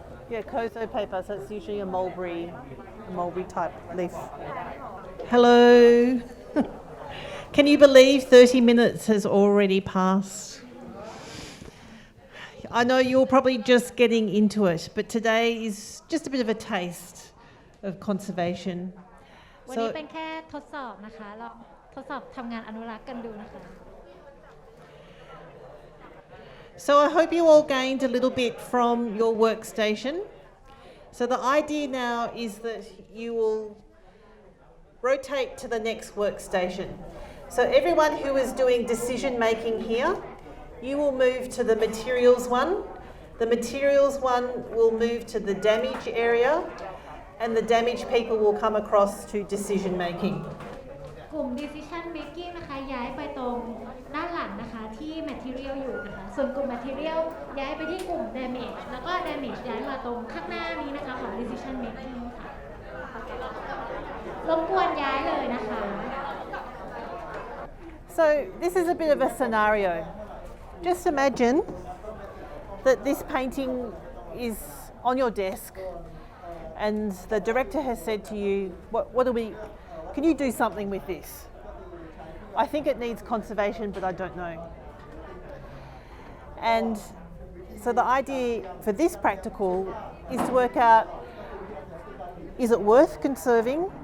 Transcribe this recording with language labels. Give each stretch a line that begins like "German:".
English: Yeah, kozo paper, so it's usually a mulberry type leaf. Hello. Can you believe 30 minutes has already passed? I know you're probably just getting into it, but today is just a bit of a taste of conservation.
Thai: วันนี้เป็นแค่ทดสอบนะคะลองทดสอบทำงานอนุรักษ์กันดูนะคะ
English: So I hope you all gained a little bit from your workstation. So the idea now is that you will rotate to the next workstation. So everyone who is doing decision making here, you will move to the materials one. The materials one will move to the damage area, and the damaged people will come across to decision making.
Thai: กลุ่ม decision making นะคะย้ายไปตรงด้านหลังนะคะที่ material อยู่นะคะส่วนกลุ่ม material ย้ายไปที่กลุ่ม damage แล้วก็ damage ย้ายมาตรงข้างหน้านี้นะคะของ decision making ค่ะรบกวนย้ายเลยนะคะ
English: So this is a bit of a scenario. Just imagine that this painting is on your desk and the director has said to you, can you do something with this? I think it needs conservation, but I don't know. And so the idea for this practical is to work out, is it worth conserving?